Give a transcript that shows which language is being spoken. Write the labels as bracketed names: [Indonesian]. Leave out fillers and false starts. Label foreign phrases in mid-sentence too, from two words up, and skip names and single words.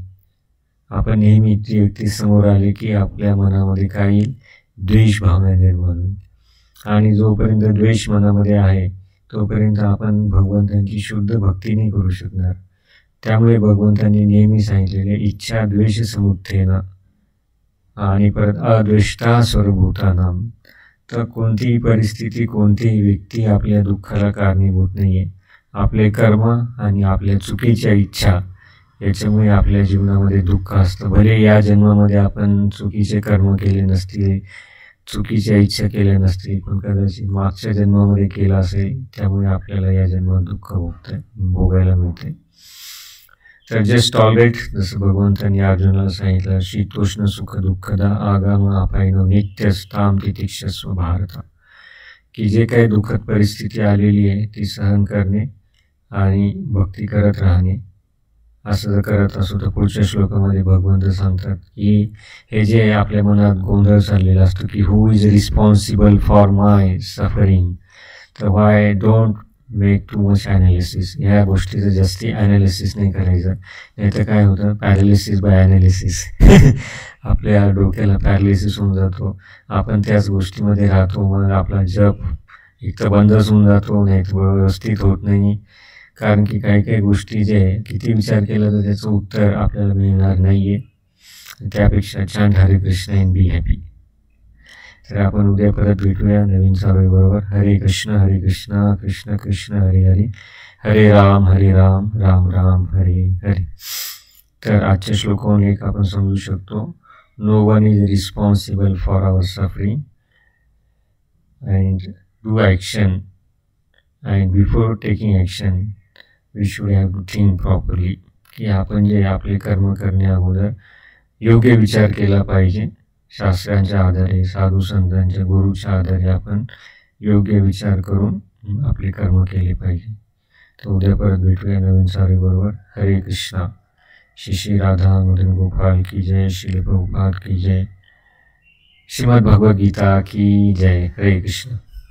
[Marathi] आपण नेहमी ती व्यक्ती समोर आली की आपल्या मनामध्ये काही द्वेष भावना निर्माण होईल आणि जोपर्यंत द्वेष मनामध्ये आहे तोपर्यंत आपण भगवंतांची शुद्ध भक्ती नाही करू शकणार. त्यामुळे भगवंतांनी नेहमी सांगितलेले [Sanskrit] इच्छा द्वेष समुत्थेन [Marathi] आणि परत [Sanskrit] अद्वेष्टा सर्वभूतानां. [Marathi] तर कोणतीही परिस्थिती, कोणतीही व्यक्ती आपल्या दुःखाला कारणीभूत नाही आहे. आपले कर्म आणि आपल्या चुकीच्या इच्छा याच्यामुळे आपल्या जीवनामध्ये दुःख असतं. भले या जन्मामध्ये आपण चुकीचे कर्म केले नसतील, चुकीच्या इच्छा केल्या नसतील, पण कदाचित मागच्या जन्मामध्ये केला असेल, त्यामुळे आपल्याला या जन्मात दुःख भोगायला मिळते. तर [English] just tolerate, [Marathi] जसं भगवंतांनी अर्जुनाला सांगितलं, [Sanskrit] शीतोष्ण सुख दुःखदा आगाम अपायनो नित्यस्ताम तितिक्षस्व भारता, [Marathi] की जे काही दुःखद परिस्थिती आलेली आहे ती सहन करणे आणि भक्ती करत राहणे. असं जर करत असो तर पुढच्या श्लोकामध्ये भगवंत सांगतात की हे जे आपल्या मनात गोंधळ चाललेला असतो की [English] who is responsible for my suffering, [Marathi] तर [English] why don't make too much analysis. [Marathi] ह्या गोष्टीचं जास्ती ॲनालिसिस नाही करायचं, नाही तर काय होतं, [English] paralysis by analysis. [Marathi] आपल्या डोक्याला पॅरालिसिस होऊन जातो, आपण त्याच गोष्टीमध्ये राहतो, मग आपला जप एक तर बंदच होऊन जातो, नाही तर व्यवस्थित होत नाही. कारण की काही काही गोष्टी जे किती विचार केला तर त्याचं उत्तर आपल्याला मिळणार नाही आहे. त्यापेक्षा छान हरे कृष्ण [English] and be happy. [Marathi] तर आपण उद्या परत भेटूया नवीन चारोळीबरोबर. [Sanskrit] हरे कृष्ण कृष्ण कृष्ण हरे हरे, हरे राम राम राम हरे हरे. [Marathi] तर आजच्या श्लोकावरून एक आपण समजू शकतो, [English] no one is responsible for our suffering and do action, and before taking action we should have to think properly, [Marathi] की आपण जे आपले कर्म करण्या अगोदर योग्य विचार केला पाहिजे. शास्त्रांच्या आधारे, साधू संतांच्या, गुरुच्या आधारे आपण योग्य विचार करून आपले कर्म केले पाहिजे. तर उद्या परत भेटूया नवीन चारोळीबरोबर. हरे कृष्णा. [Hindi] श्री राधा मदन गोपाल की जय, श्री प्रभुपाद की जय, श्रीमद् भगवद गीता की जय. [Marathi] हरे कृष्ण.